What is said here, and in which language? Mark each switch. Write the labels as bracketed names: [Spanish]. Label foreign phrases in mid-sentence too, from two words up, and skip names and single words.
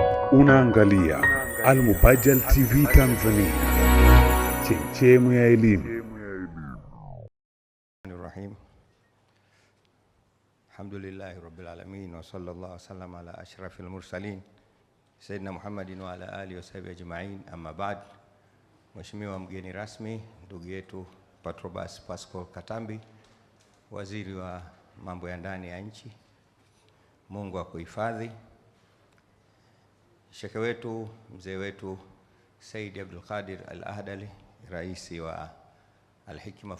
[Swahili] Unaangalia Al-Mubajjal TV Tanzania, chemchemu ya elimu. Rahim. [Arabic] الحمد لله رب العالمين وصلى الله وسلم على أشرف المرسلين سيدنا محمد وعلى آله وصحبه أجمعين أما بعد. [Swahili] Mheshimiwa mgeni rasmi, ndugu yetu Patrobas Pascal Katambi, waziri wa mambo ya ndani ya nchi, Mungu akuhifadhi. Shekhe wetu, mzee wetu Said Abdul Qadir Al-Ahdali, rais wa Al-Hikma